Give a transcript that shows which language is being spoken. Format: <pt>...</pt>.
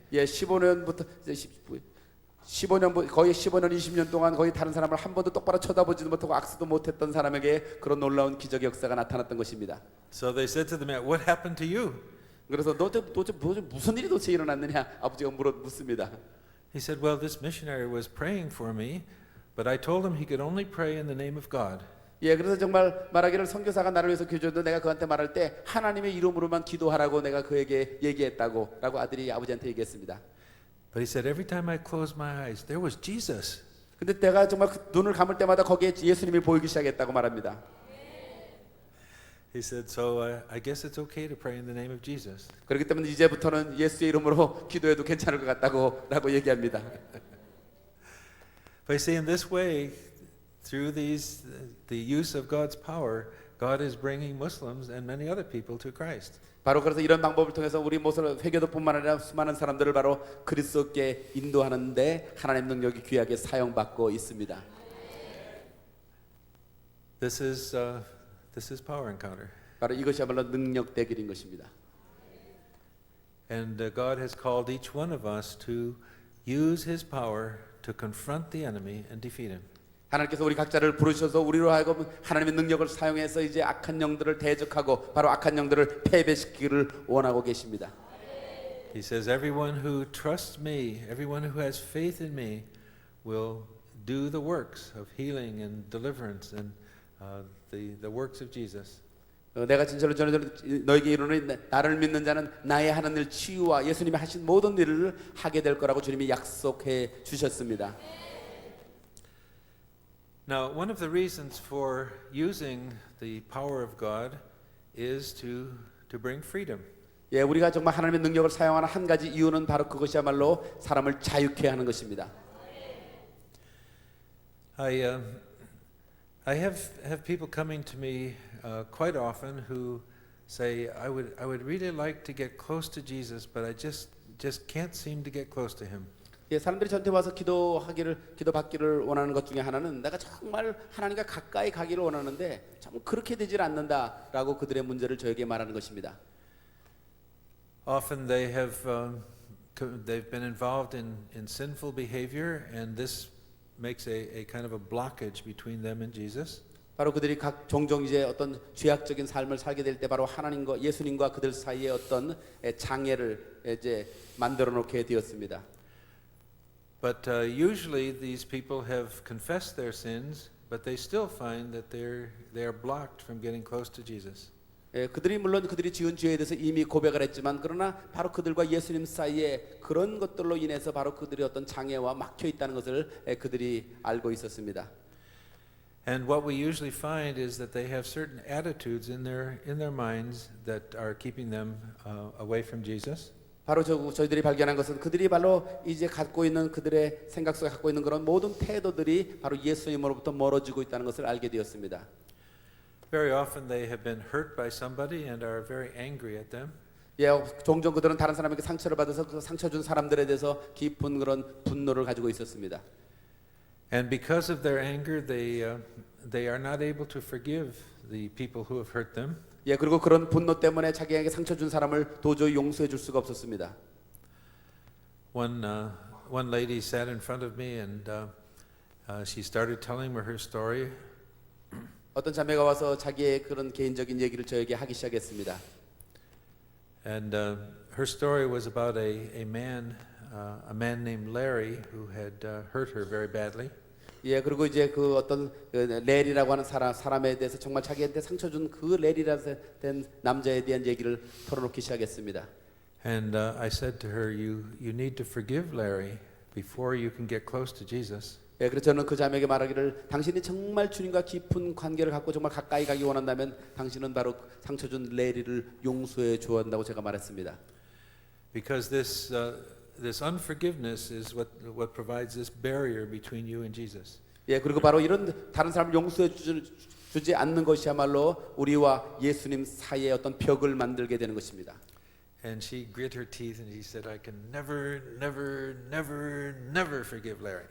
<ko>예, 15년부터 이제 15년 거의 15년 20년 동안 거의 다른 사람을 한 번도 똑바로 쳐다보지도 못하고 악수도 못했던 사람에게 그런 놀라운 기적의 역사가 나타났던 것입니다.</ko> <en>So they said to the man, "What happened to you?"</en> <ko>그래서 도대체 무슨 일이 도대체 일어났느냐 아버지가 묻습니다.</ko> <en>He said, "Well, this missionary was praying for me, but I told him he could only pray in the name of God."</en> <ko>예, 그래서 정말 말하기를 선교사가 나를 위해서 기도했는데 내가 그한테 말할 때 하나님의 이름으로만 기도하라고 내가 그에게 얘기했다고라고 아들이 아버지한테 얘기했습니다.</ko> <en>But he said, "Every time I closed my eyes, there was Jesus."</en> <ko>근데 내가 정말 그 눈을 감을 때마다 거기에 예수님이 보이기 시작했다고 말합니다.</ko> <en>He said, "So I guess it's okay to pray in the name of Jesus."</en> <ko>그렇기 때문에 이제부터는 예수의 이름으로 기도해도 괜찮을 것 같다고라고 얘기합니다.</ko> <en>But you see, in this way, through the use of God's power, God is bringing Muslims and many other people to Christ.</en> <ko>바로 그래서 이런 방법을 통해서 우리 모슬 회교도뿐만 아니라 수많은 사람들을 바로 그리스도께 인도하는데 하나님 능력이 귀하게 사용받고 있습니다.</ko> <en>This is power encounter,</en> <ko>바로 이것이야말로 능력 대결인 것입니다.</ko> <en>and God has called each one of us to use His power to confront the enemy and defeat him.</en> <ko>하나님께서 우리 각자를 부르셔서 우리로 하여금 하나님의 능력을 사용해서 이제 악한 영들을 대적하고 바로 악한 영들을 패배시키기를 원하고 계십니다.</ko> <en>He says, "Everyone who trusts me, everyone who has faith in me, will do the works of healing and deliverance and the works of Jesus."</en> <ko>내가 진짜로 너에게 이르노니 나를 믿는 자는 나의 하는 일 치유와 예수님이 하신 모든 일을 하게 될 거라고 주님이 약속해 주셨습니다.</ko> <en>Now, one of the reasons for using the power of God is to bring freedom.</en> <ko>예, 우리가 정말 하나님의 능력을 사용하는 한 가지 이유는 바로 그것이야말로 사람을 자유케 하는 것입니다.</ko> <en>I have people coming to me quite often who say, I would really like to get close to Jesus, but I just can't seem to get close to him.</en> <ko>예, 사람들이 저한테 와서 기도받기를 원하는 것 중에 하나는 내가 정말 하나님과 가까이 가기를 원하는데 참 그렇게 되질 않는다라고 그들의 문제를 저에게 말하는 것입니다.</ko> <en>Often they've been involved in sinful behavior, and this makes a kind of a blockage between them and Jesus.</en> <ko>바로 그들이 종종 이제 어떤 죄악적인 삶을 살게 될 때 바로 하나님과 예수님과 그들 사이에 어떤 장애를 이제 만들어 놓게 되었습니다.</ko> <en>But usually these people have confessed their sins, but they still find that they are blocked from getting close to Jesus.</en> <ko>예, 물론 그들이 지은 죄에 대해서 이미 고백을 했지만 그러나 바로 그들과 예수님 사이에 그런 것들로 인해서 바로 그들이 어떤 장애와 막혀 있다는 것을 그들이 알고 있었습니다.</ko> <en>And what we usually find is that they have certain attitudes in their minds that are keeping them away from Jesus.</en> <ko>바로 저희들이 발견한 것은 그들이 바로 이제 갖고 있는 그들의 생각 속에 갖고 있는 그런 모든 태도들이 바로 예수님으로부터 멀어지고 있다는 것을 알게 되었습니다.</ko> <en>Very often they have been hurt by somebody and are very angry at them.</en> <ko>예, 종종 그들은 다른 사람에게 상처를 받아서 그 상처 준 사람들에 대해서 깊은 그런 분노를 가지고 있었습니다.</ko> <en>And because of their anger, they are not able to forgive the people who have hurt them.</en> <ko>예, 그리고 그런 분노 때문에 자기에게 상처 준 사람을 도저히 용서해 줄 수가 없었습니다.</ko> <en>One lady sat in front of me and she started telling me her story.</en> <ko>어떤 자매가 와서 자기의 그런 개인적인 얘기를 저에게 하기 시작했습니다.</ko> <en>And her story was about a man named Larry who had hurt her very badly.</en> <ko>예, 그리고 이제 그 어떤 레리라고 하는 사람에 대해서 정말 자기한테 상처 준 그 레리라서 된 남자에 대한 얘기를 털어놓기 시작했습니다.</ko> <en>And I said to her, you need to forgive Larry before you can get close to Jesus.</en> <ko>예, 그래서 저는 그 자매에게 말하기를 당신이 정말 주님과 깊은 관계를 갖고 정말 가까이 가기 원한다면 당신은 바로 상처 준 레리를 용서해 줘야 한다고 제가 말했습니다.</ko> <en>Because this unforgiveness is what provides this barrier between you and Jesus.</en> <ko>예, 그리고 바로 이런 다른 사람을 용서해 주지 않는 것이야말로 우리와 예수님 사이에 어떤 벽을 만들게 되는 것입니다.</ko> <en>And she grit her teeth and she said, I can never, never, never, never forgive Larry.</en>